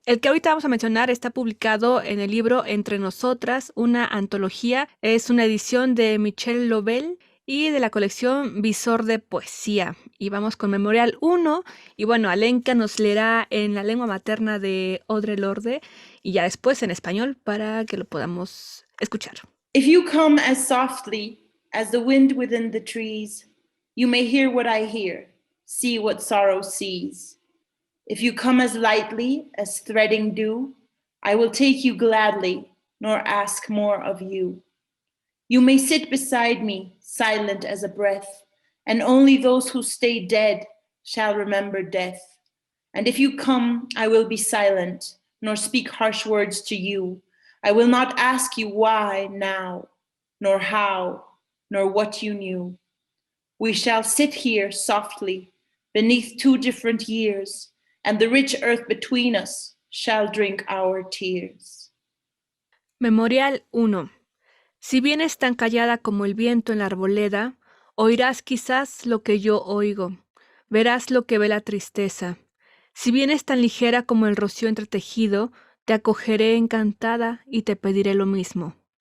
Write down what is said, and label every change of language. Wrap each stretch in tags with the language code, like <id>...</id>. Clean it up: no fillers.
<es>El que ahorita vamos a mencionar está publicado en el libro Entre Nosotras, una antología. Es una edición de Michel Lovell y de la colección Visor de Poesía. Y vamos con Memorial 1. Y bueno, Alenka nos leerá en la lengua materna de Audre Lorde y ya después en español para que lo podamos escuchar.</es> <en>If you come as softly as the wind within the trees, you may hear what I hear, see what sorrow sees. If you come as lightly as threading dew, I will take you gladly, nor ask more of you. You may sit beside me, silent as a breath, and only those who stay dead shall remember death. And if you come, I will be silent, nor speak harsh words to you. I will not ask you why now, nor how, nor what you knew. We shall sit here softly, beneath 2 different years, and the rich earth between us shall drink our tears. Memorial 1.</en> <es>Si vienes tan callada como el viento en la arboleda, oirás quizás lo que yo oigo, verás lo que ve la tristeza. Si vienes tan ligera como el rocío entretejido, te acogeré encantada y te pediré lo mismo.</es>